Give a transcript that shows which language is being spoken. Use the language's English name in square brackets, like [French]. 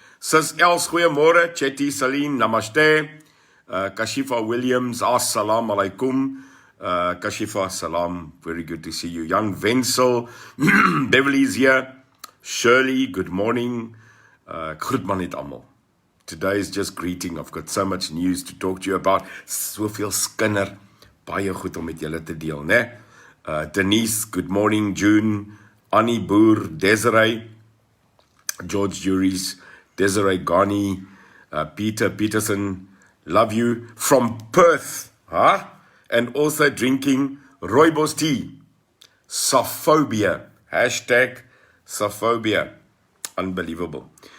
[Afrikaans] Sis Els, goeiemôre. Chetty, Saline, namaste. Kashifa Williams, assalamu alaikum. [English] Kashifa, salam, very good to see you. Young Wenzel, Beverly's here. Shirley, good morning. [Afrikaans] Groet maar net almal. [English] Today is just greeting. I've got so much news to talk to you about. [Afrikaans] Soveel skinder. Baie goed om met julle te deel, né? [English] Denise, good morning. June, Annie Boer, Desiree, George Juries, Desiree Ghani, Peter Peterson, love you. From Perth, huh? And also drinking rooibos tea. Saphobia. Hashtag Saphobia. Unbelievable.